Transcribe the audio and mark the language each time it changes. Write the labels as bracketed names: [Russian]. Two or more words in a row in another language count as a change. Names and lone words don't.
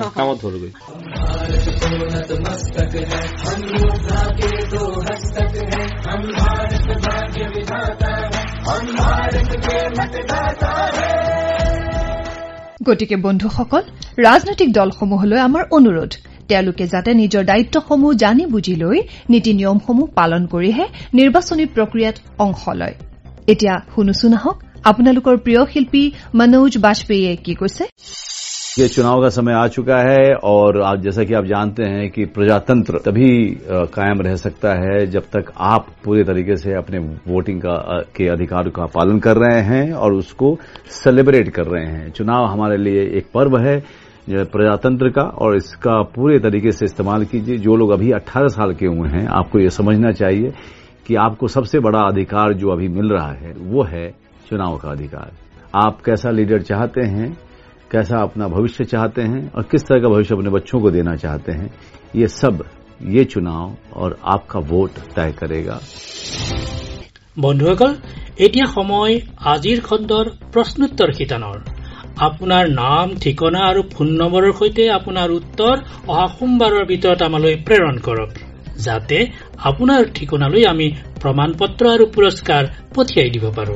[Assamese] গতিকে বন্ধুসকল, ৰাজনৈতিক দলসমূহলৈ আমাৰ অনুৰোধ, তেওঁলোকে যাতে নিজৰ দায়িত্বসমূহ জানি বুজি লৈ নীতি নিয়মসমূহ পালন কৰিহে নিৰ্বাচনী প্ৰক্ৰিয়াত অংশ লয়। এতিয়া শুনোচোন আহক আপোনালোকৰ প্ৰিয় শিল্পী মনোজ বাজপেয়ীয়ে কি কৈছে। [Hindi] ये चुनाव का समय आ चुका है और आप जैसा कि आप जानते हैं कि प्रजातंत्र तभी कायम रह सकता है जब तक आप पूरे तरीके से अपने वोटिंग के अधिकार का पालन कर रहे हैं और उसको सेलिब्रेट कर रहे हैं। चुनाव हमारे लिए एक पर्व है प्रजातंत्र का और इसका पूरे तरीके से इस्तेमाल कीजिए। जो लोग अभी 18 साल के हुए हैं, आपको ये समझना चाहिए कि आपको सबसे बड़ा अधिकार जो अभी मिल रहा है वो है चुनाव का अधिकार। आप कैसा लीडर चाहते हैं, कैसा अपना भविष्य चाहते हैं और किस तरह का भविष्य अपने बच्चों को देना चाहते हैं, ये सब ये चुनाव और आपका वोट तय करेगा। [Assamese] বন্ধুসকল, এতিয়া সময় আজিৰ খণ্ডৰ প্ৰশ্নোত্তৰ শিতানৰ। আপোনাৰ নাম, ঠিকনা আৰু ফোন নম্বৰৰ সৈতে আপোনাৰ উত্তৰ অহা সোমবাৰৰ ভিতৰত আমালৈ প্ৰেৰণ কৰক, যাতে আপোনাৰ ঠিকনালৈ আমি প্ৰমাণ পত্ৰ আৰু পুৰস্কাৰ পঠিয়াই দিব পাৰো।